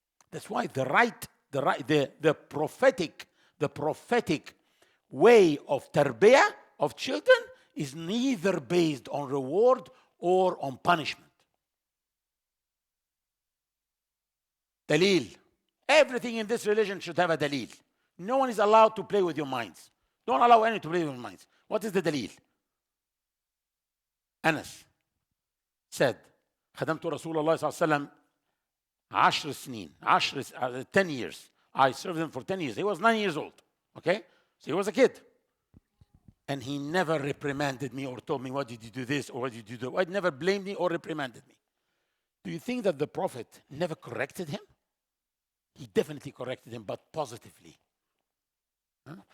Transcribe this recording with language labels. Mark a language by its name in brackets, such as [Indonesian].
[English] That's why the prophetic way of tarbiyah of children is neither based on reward or on punishment. Dalil. Everything in this religion should have a dalil. No one is allowed to play with your minds. Don't allow anyone to play with your minds. What is the dalil? Anas said, [Arabic] خدمت رسول الله صلى الله عليه وسلم 10 سنين [English] 10 years. I served him for 10 years. He was 9 years old. Okay? So he was a kid. And he never reprimanded me or told me, why did you do this or why did you do that? He never blamed me or reprimanded me. Do you think that the Prophet never corrected him? He definitely corrected him, but positively. Huh?